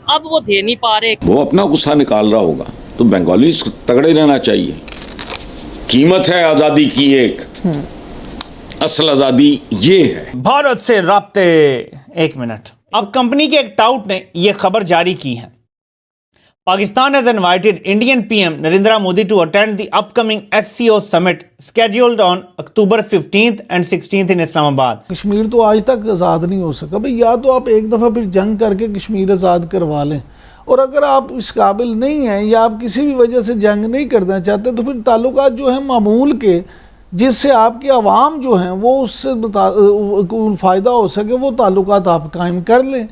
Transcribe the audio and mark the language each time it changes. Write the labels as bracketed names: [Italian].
[Hindi] अब वो दे नहीं पा रहे। वो अपना गुस्सा निकाल रहा होगा, तो बंगाली तगड़े रहना चाहिए। कीमत है आजादी की एक, असल आजादी ये है। भारत से राब्ते। एक मिनट, अब कंपनी के एक टाउट ने यह खबर जारी की है। [English] Pakistan has invited Indian PM Narendra Modi to attend the upcoming SCO summit scheduled on October 15th and 16th in Islamabad. [Hindi] Kashmir तो आज तक आज़ाद नहीं हो सका भाई, या तो आप एक दफ़ा फिर जंग करके कश्मीर आज़ाद करवा लें, और अगर आप इस काबिल नहीं हैं या आप किसी भी वजह से जंग नहीं करना चाहते तो फिर ताल्लुकात जो हैं मामूल के, जिससे आपकी आवाम जो हैं वो उससे फ़ायदा हो सके, वो ताल्लुकात आप कायम कर लें।